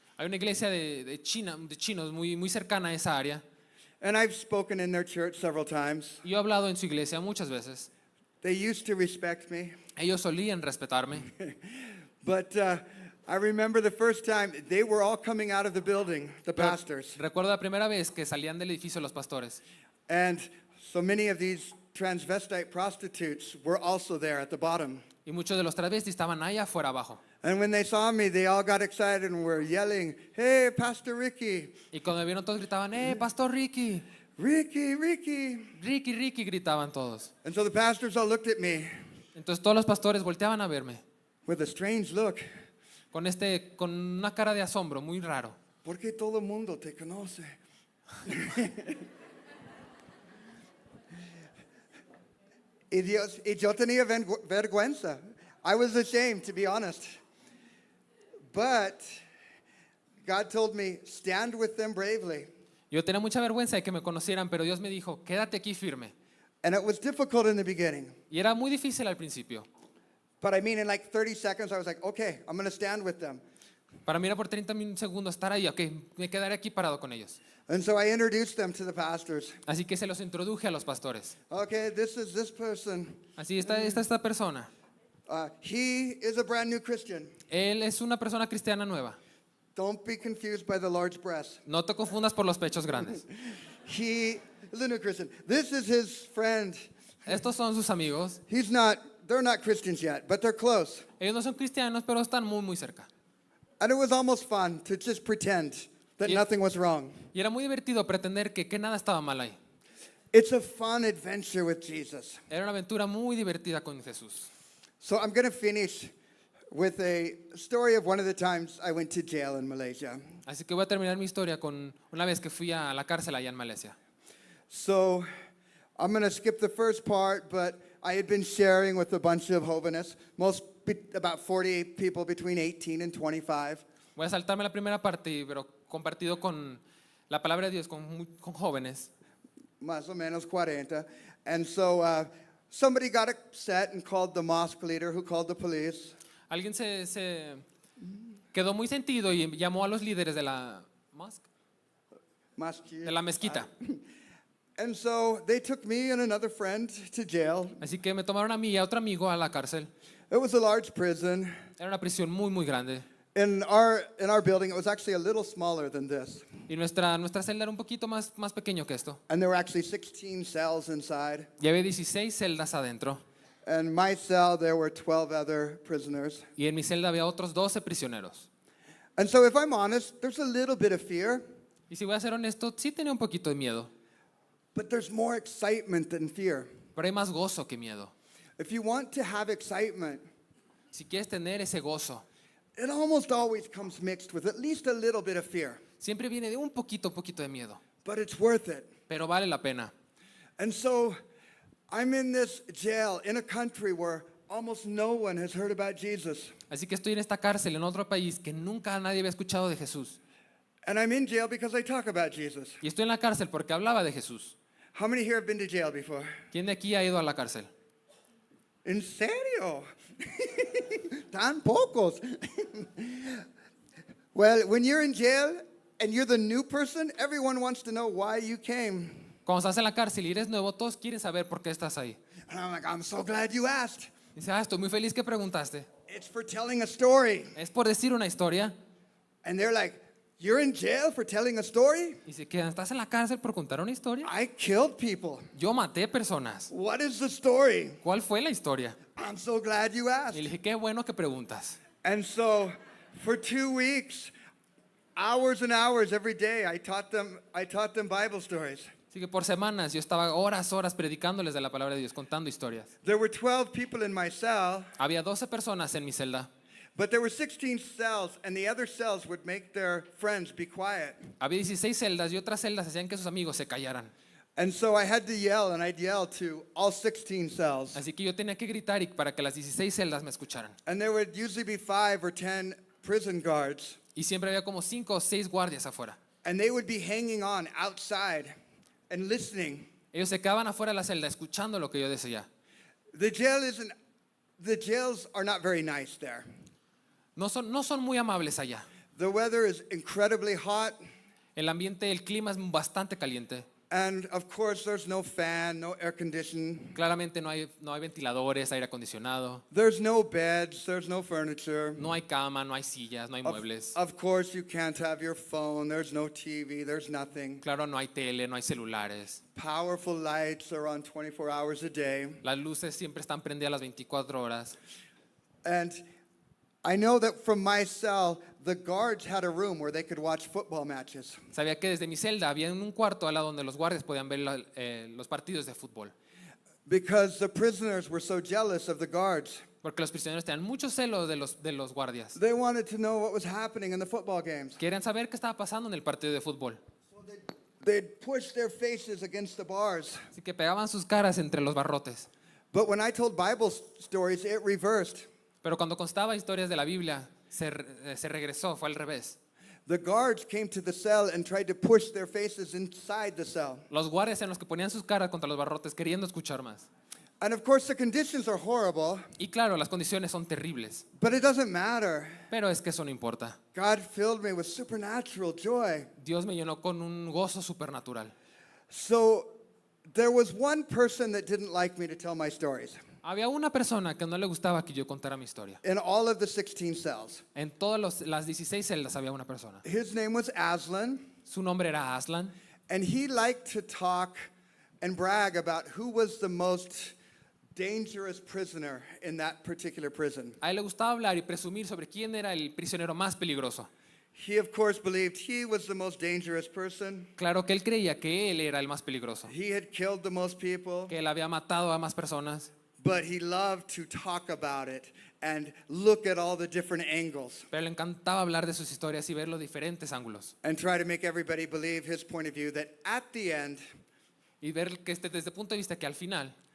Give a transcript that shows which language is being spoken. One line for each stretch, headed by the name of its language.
Spanish: Hay una iglesia de chinos muy cercana a esa área.
English: And I've spoken in their church several times.
Spanish: Y yo he hablado en su iglesia muchas veces.
English: They used to respect me.
Spanish: Ellos solían respetarme.
English: But I remember the first time they were all coming out of the building, the
Spanish: Pero
English: pastors.
Spanish: recuerdo la primera vez que salían del edificio los pastores.
English: And so many of these transvestite prostitutes were also there at the bottom.
Spanish: Y muchos de los travestis estaban allá afuera abajo.
English: And when they saw me, they all got excited and were yelling, "Hey, Pastor Ricky!
Spanish: Y cuando me vieron todos gritaban, Pastor Ricky,
English: Ricky, Ricky!"
Spanish: Ricky, Ricky, gritaban todos.
English: And so the pastors all looked at me
Spanish: Entonces todos los pastores volteaban a verme
English: with a strange look.
Spanish: con una cara de asombro muy raro. ¿Por qué todo el mundo te conoce? Y yo tenía vergüenza.
English: I was ashamed, to be honest. But God told me, stand with them bravely.
Spanish: Yo tenía mucha vergüenza de que me conocieran, pero Dios me dijo, quédate aquí firme.
English: And it was difficult in the beginning.
Spanish: Y era muy difícil al principio.
English: But I mean, in like 30 seconds, I was like, okay, I'm going to stand with them.
Spanish: Para mí era por 30 segundos estar ahí, ok, me quedaré aquí parado con ellos.
English: And so I introduced them to the pastors.
Spanish: Así que se los introduje a los pastores.
English: Okay, this is this person.
Spanish: Así está esta persona.
English: He is a brand new Christian.
Spanish: Él es una persona cristiana nueva.
English: Don't be confused by the large breasts.
Spanish: No te confundas por los pechos grandes.
English: He is a new Christian. This is his friend.
Spanish: Estos son sus amigos.
English: They're not Christians yet, but they're close.
Spanish: Ellos no son cristianos, pero están muy cerca.
English: And it was almost fun to just pretend that Yeah. nothing was wrong.
Spanish: Y era muy divertido pretender que nada estaba mal ahí.
English: It's a fun adventure with Jesus.
Spanish: Era una aventura muy divertida con Jesús.
English: So I'm going to finish with a story of one of the times I went to jail in Malaysia.
Spanish: Así que voy a terminar mi historia con una vez que fui a la cárcel allá en Malasia.
English: So I'm going to skip the first part, but I had been sharing with a bunch of jóvenes, about 40 people between 18 and 25.
Spanish: Voy a saltarme la primera parte, pero compartido con la palabra de Dios con jóvenes. Más o menos 40.
English: And so somebody got upset and called the mosque leader, who called the police.
Spanish: Alguien se quedó muy sentido y llamó a los líderes de la
English: Masjid.
Spanish: de la mezquita.
English: And so they took me and another friend to jail.
Spanish: Así que me tomaron a mí y a otro amigo a la cárcel.
English: It was a large prison.
Spanish: Era una prisión muy grande.
English: In our building, it was actually a little smaller than this.
Spanish: Y nuestra celda era un poquito más pequeño que esto.
English: And there were actually 16 cells inside.
Spanish: Y había 16 celdas adentro.
English: And in my cell, there were 12 other prisoners.
Spanish: Y en mi celda había otros 12 prisioneros.
English: And so if I'm honest, there's a little bit of fear,
Spanish: Y si voy a ser honesto, sí tenía un poquito de miedo.
English: but there's more excitement than fear.
Spanish: Pero hay más gozo que miedo.
English: If you want to have excitement,
Spanish: Si quieres tener ese gozo,
English: it almost always comes mixed with at least a little bit of fear,
Spanish: siempre viene de un poquito de miedo.
English: but it's worth it.
Spanish: Pero vale la pena.
English: And so I'm in this jail in a country where almost no one has heard about Jesus.
Spanish: Así que estoy en esta cárcel en otro país que nunca nadie había escuchado de Jesús.
English: And I'm in jail because I talk about Jesus.
Spanish: Y estoy en la cárcel porque hablaba de Jesús.
English: How many here have been to jail before?
Spanish: ¿Quién de aquí ha ido a la cárcel? ¿En serio? Tan pocos.
English: Well, when you're in jail and you're the new person, everyone wants to know why you came.
Spanish: Cuando estás en la cárcel y eres nuevo, todos quieren saber por qué estás ahí.
English: And I'm like, I'm so glad you asked.
Spanish: Dice, estoy muy feliz que preguntaste.
English: It's for telling a story.
Spanish: Es por decir una historia.
English: And they're like, you're in jail for telling a story?
Spanish: Y se quedan, ¿estás en la cárcel por contar una historia?
English: I killed people.
Spanish: Yo maté personas.
English: What is the story?
Spanish: ¿Cuál fue la historia?
English: I'm so glad you asked.
Spanish: Y le dije, qué bueno que preguntas.
English: And so for 2 weeks, hours and hours every day, I taught them Bible stories.
Spanish: Así que por semanas yo estaba horas predicándoles de la palabra de Dios, contando historias.
English: There were 12 people in my cell,
Spanish: Había 12 personas en mi celda.
English: but there were 16 cells, and the other cells would make their friends be quiet.
Spanish: Había 16 celdas y otras celdas hacían que sus amigos se callaran.
English: And so I had to yell, and I'd yell to all 16 cells.
Spanish: Así que yo tenía que gritar y para que las 16 celdas me escucharan.
English: And there would usually be 5 or 10 prison guards,
Spanish: Y siempre había como 5 o 6 guardias afuera.
English: and they would be hanging on outside and listening.
Spanish: Ellos se quedaban afuera de la celda escuchando lo que yo decía.
English: The jails are not very nice there.
Spanish: No son muy amables allá.
English: The weather is incredibly hot,
Spanish: El ambiente, el clima es bastante caliente.
English: and of course there's no fan, no air conditioning.
Spanish: Claramente no hay ventiladores, aire acondicionado,
English: There's no beds, there's no furniture.
Spanish: no hay cama, no hay sillas, no hay muebles.
English: Of course you can't have your phone, there's no TV, there's nothing.
Spanish: Claro, no hay tele, no hay celulares.
English: Powerful lights are on 24 hours a day.
Spanish: Las luces siempre están prendidas las 24 horas.
English: And I know that from my cell, the guards had a room where they could watch football matches.
Spanish: Sabía que desde mi celda había un cuarto al lado donde los guardias podían ver los partidos de fútbol.
English: Because the prisoners were so jealous of the guards.
Spanish: Porque los prisioneros tenían mucho celo de los guardias.
English: They wanted to know what was happening in the football games.
Spanish: Querían saber qué estaba pasando en el partido de fútbol.
English: They'd push their faces against the bars.
Spanish: Así que pegaban sus caras entre los barrotes.
English: But when I told Bible stories, it reversed.
Spanish: Pero cuando constaba historias de la Biblia, se regresó, fue al revés.
English: The guards came to the cell and tried to push their faces inside the cell.
Spanish: Los guardias eran los que ponían sus caras contra los barrotes queriendo escuchar más.
English: And of course, the conditions are horrible,
Spanish: Y claro, las condiciones son terribles,
English: but it doesn't matter.
Spanish: pero es que eso no importa.
English: God filled me with supernatural joy.
Spanish: Dios me llenó con un gozo supernatural.
English: So there was one person that didn't like me to tell my stories
Spanish: Había una persona que no le gustaba que yo contara mi historia.
English: in all of the 16 cells.
Spanish: En todas las 16 celdas había una persona.
English: His name was Aslan,
Spanish: Su nombre era Aslan
English: and he liked to talk and brag about who was the most dangerous prisoner in that particular prison.
Spanish: A él le gustaba hablar y presumir sobre quién era el prisionero más peligroso.
English: He, of course, believed he was the most dangerous person.
Spanish: Claro que él creía que él era el más peligroso,
English: He had killed the most people,
Spanish: que él había matado a más personas,
English: but he loved to talk about it and look at all the different angles
Spanish: pero le encantaba hablar de sus historias y ver los diferentes ángulos
English: and try to make everybody believe his point of view that at the end,
Spanish: y ver que desde el punto de vista que al final,